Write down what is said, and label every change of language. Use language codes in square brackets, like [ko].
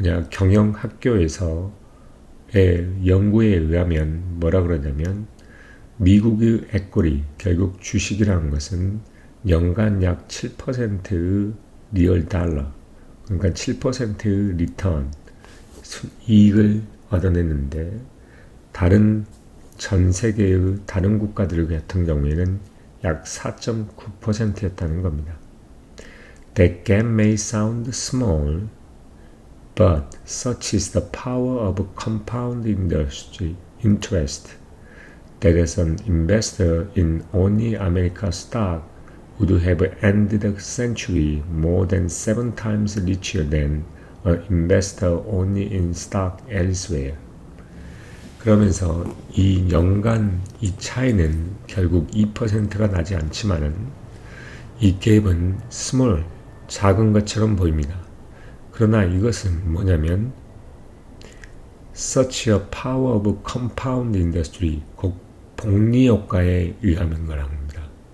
[ko] 경영학교에서의 연구에 의하면 뭐라 그러냐면 미국의 에코리, 결국 주식이라는 것은 연간 약 7%의 리얼 달러, 그러니까 7%의 리턴, 이익을 얻어냈는데 다른 전 세계의 다른 국가들 같은 경우에는 약 4.9%였다는 겁니다. [en] That gap may sound small, but such is the power of compound industry interest that as an investor in only America stock would have ended the century more than 7 times richer than an investor only in stock elsewhere. [ko] 그러면서 이 연간 이 차이는 결국 2%가 나지 않지만은 이 갭은 small, 작은 것처럼 보입니다. 그러나 이것은 뭐냐면 [en] such a power of compound industry, [ko] 곧 복리 효과에 의하는 거랍니다.